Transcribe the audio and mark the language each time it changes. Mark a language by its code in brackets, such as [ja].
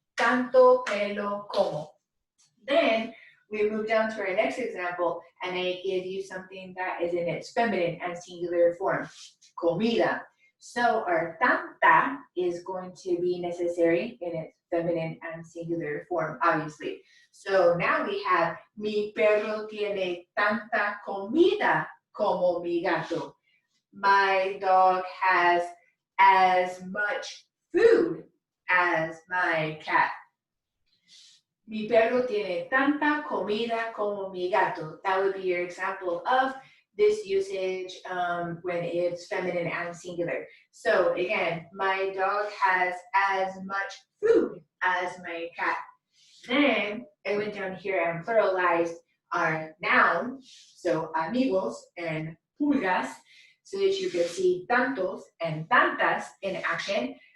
[es] Tanto pelo como. [en] Then we move down to our next example, and I give you something that is in its feminine and singular form, comida. So our tanta is going to be necessary in its feminine and singular form, obviously. So now we have, [es] mi perro tiene tanta comida como mi gato. [en] My dog has as much food as my cat. [es] Mi perro tiene tanta comida como mi gato. [en] That would be your example of this usage when it's feminine and singular. So again, my dog has as much food as my cat. Then I went down here and pluralized our noun, so amigos and pulgas, so that you can see tantos and tantas in action.